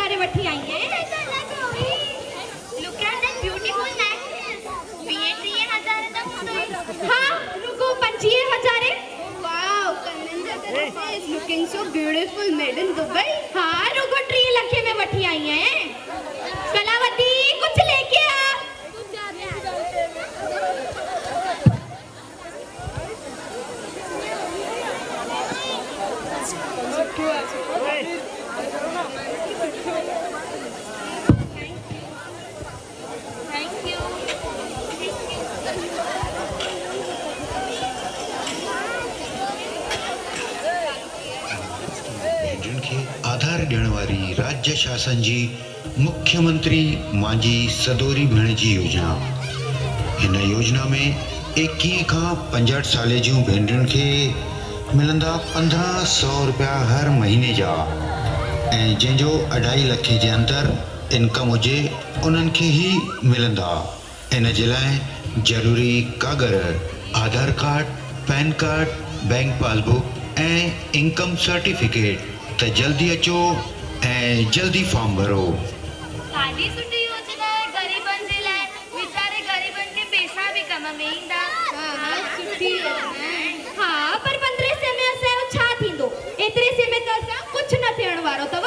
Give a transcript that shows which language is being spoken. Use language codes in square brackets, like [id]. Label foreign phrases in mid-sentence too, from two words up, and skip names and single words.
[sd] वठी आई है। [en] Look at that beautiful necklace. [hi] 30,000 तक हुई। हाँ, रुको 25,000। [en] Wow, Kananda Teresa is looking so beautiful made in Dubai. [hi] हाँ, रुको [sd] 3 लाख में वठी आई है। कलावती कुछ लेके आ। [en] Thank you. [sd] भेनरुनि खे आधार ॾियण वारी राज्य शासन जी मुख्यमंत्री मांझी सदोरी भेण जी योजना। हिन योजना में 21 खां 65 साल जूं भेनरुनि खे मिलंदा 1500 रुपया हर महीने जा ऐं जंहिंजो 2.5 लाख जे अंदरि इनकम हुजे उन्हनि खे ई मिलंदा। इन जे लाइ ज़रूरी कागर आधार कार्ड, पैन कार्ड, बैंक पासबुक ऐं इनकम सर्टिफिकेट। त जल्दी अचो ऐं जल्दी फॉर्म भरो। ॾाढी सुठी योजना आहे ग़रीबनि जे लाइ। वीचारे ग़रीबनि खे पैसा बि कम में ईंदा। सुठी योजना आहे। हाँ, पर 1500 में असांजो छा थींदो? एतिरे से में त असां कुझु न थियण वारो अथव।